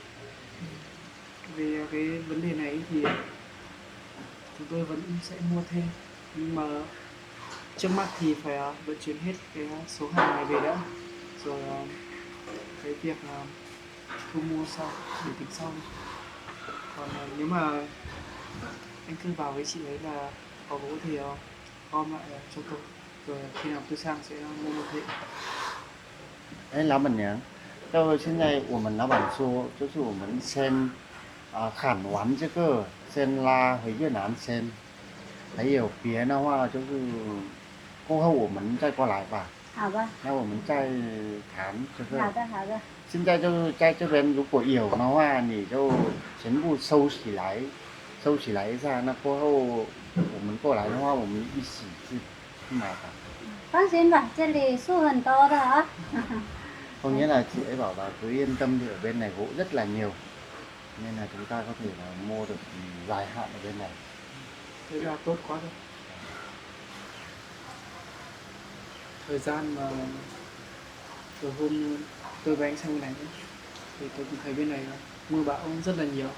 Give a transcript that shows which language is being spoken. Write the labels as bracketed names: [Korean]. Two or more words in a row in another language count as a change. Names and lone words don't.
[Vietnamese] Về cái vấn đề này thì chúng tôi vẫn sẽ mua thêm, nhưng mà trước mắt thì phải vận chuyển hết cái số hàng này về đã, rồi cái việc thu mua sau để tính sau. Còn nếu mà anh cứ vào với chị ấy là có gỗ thì gom lại cho tôi, rồi khi nào tôi sang sẽ mua một hệ. [Chinese] 哎，老板娘，就现在我们老板说，就是我们先砍完这个，先拉回越南先，还有别的话就是过后我们再过来吧。好吧，那我们再谈这个。好的好的。现在就是在这边，如果有的话，你就全部收起来，收起来一下。那过后我们过来的话，我们一起去买吧。放心吧，这里树很多的啊。 [Vietnamese] Có nghĩa là chị ấy bảo là cứ yên tâm đi, ở bên này gỗ rất là nhiều, nên là chúng ta có thể là mua được dài hạn ở bên này. Thế là tốt quá rồi. Thời gian mà từ hôm tôi và anh sang bên này ấy, thì tôi cũng thấy bên này mưa bão rất là nhiều.